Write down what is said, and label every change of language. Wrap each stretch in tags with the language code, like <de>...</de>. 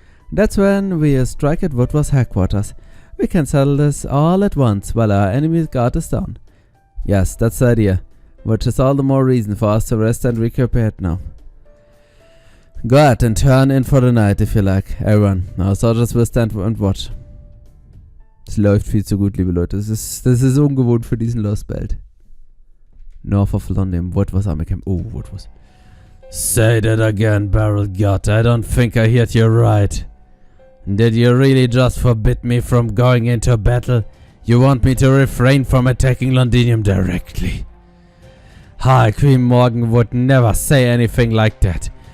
<en>That's when we strike at Woodward's headquarters. We can settle this all at once while our enemy's guard is down. Yes, that's the idea, which is all the more reason for us to rest and recuperate now. Go ahead and turn in for the night if you like, everyone. Our soldiers will stand and watch.</en> <de>Es läuft viel zu gut, liebe Leute. Das ist ungewohnt für diesen Lostbelt.</de> <en>North of London. What was Army Camp? Oh, what was? Say that again, Beryl Gut. I don't think I heard you right. Did you really just forbid me from going into battle? You want me to refrain from attacking Londinium directly? High Queen Morgan would never say anything like that.</en>